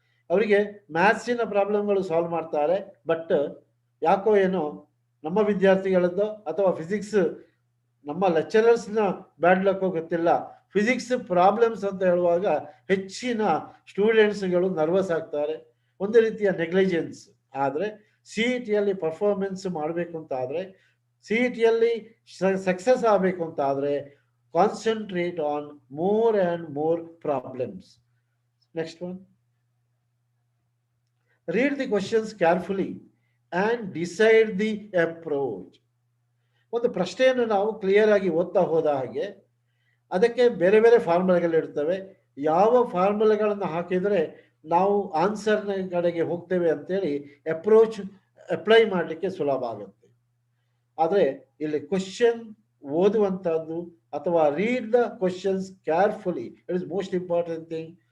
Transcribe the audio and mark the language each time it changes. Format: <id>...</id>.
<kn>ಅವರಿಗೆ ಮ್ಯಾಥ್ಸಿನ ಪ್ರಾಬ್ಲಮ್ಗಳು ಸಾಲ್ವ್ ಮಾಡ್ತಾರೆ, ಬಟ್ ಯಾಕೋ ಏನೋ ನಮ್ಮ ವಿದ್ಯಾರ್ಥಿಗಳದ್ದು ಅಥವಾ ಫಿಸಿಕ್ಸ್ ನಮ್ಮ ಲೆಕ್ಚರರ್ಸ್ನ ಬ್ಯಾಡ್ ಲಕ್ಕೋ ಗೊತ್ತಿಲ್ಲ, ಫಿಸಿಕ್ಸ್ ಪ್ರಾಬ್ಲಮ್ಸ್ ಅಂತ ಹೇಳುವಾಗ ಹೆಚ್ಚಿನ ಸ್ಟೂಡೆಂಟ್ಸ್ಗಳು ನರ್ವಸ್ ಆಗ್ತಾರೆ. ಒಂದು ರೀತಿಯ ನೆಗ್ಲಿಜೆನ್ಸ್. ಆದರೆ CETಯಲ್ಲಿ ಪರ್ಫಾರ್ಮೆನ್ಸ್ ಮಾಡಬೇಕು ಅಂತ ಆದರೆ, CETಯಲ್ಲಿ ಸಕ್ಸಸ್ ಆಗಬೇಕು ಅಂತ ಆದರೆ</kn> <en>Concentrate on more and more problems. Next one, read the questions carefully and decide the approach.</en> <kn>ಒಂದು ಪ್ರಶ್ನೆಯನ್ನು ನಾವು ಕ್ಲಿಯರ್ ಆಗಿ ಓದ್ತಾ ಹೋದ ಹಾಗೆ ಅದಕ್ಕೆ ಬೇರೆ ಬೇರೆ ಫಾರ್ಮುಲೆಗಳಿರ್ತವೆ. ಯಾವ ಫಾರ್ಮುಲೆಗಳನ್ನು ಹಾಕಿದರೆ ನಾವು ಆನ್ಸರ್ನ ಕಡೆಗೆ ಹೋಗ್ತೇವೆ ಅಂತೇಳಿ ಅಪ್ಲೈ ಮಾಡಲಿಕ್ಕೆ ಸುಲಭ ಆಗುತ್ತೆ. ಆದರೆ ಇಲ್ಲಿ ಕ್ವಶನ್ ಓದುವಂಥದ್ದು ಅಥವಾ</kn> <en>Read the questions carefully, it is most important thing.</en>